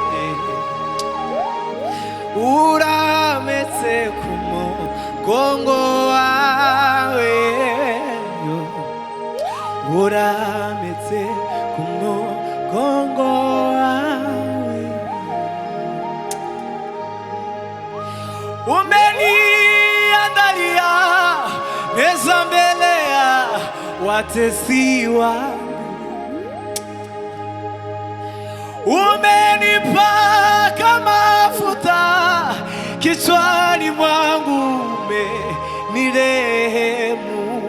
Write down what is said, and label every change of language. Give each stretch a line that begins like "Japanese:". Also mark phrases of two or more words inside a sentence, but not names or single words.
Kinyarwanda: urametse ku mugongo wawe, urametse ku mugongo wawe.
Swahili: Umeniandalia meza mbele ya watesi wangu, umenipaka mafuta kichwani mwangu, umenirehemu.